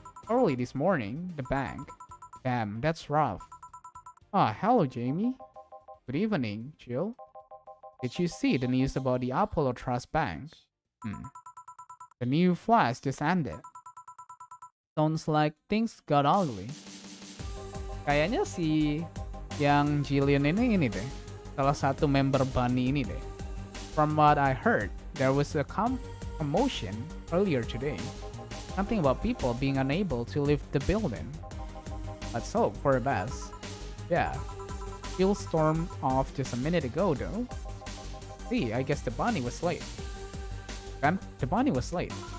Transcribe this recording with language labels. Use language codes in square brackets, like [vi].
[en] Early this morning, the bank. Damn, that's rough. Hello, Jamie. Good evening, Jill. Did you see the news about the Apollo Trust Bank? The new flash just ended. Sounds like things got ugly. [id] Kayaknya si yang Jillian ini deh. Salah satu member Bunny ini deh. [en] From what I heard, there was a commotion earlier today. Something about people being unable to leave the building. Let's hope for the best. Yeah. Jill stormed off just a minute ago though. See, I guess the bunny was late. Kan? The bunny was late.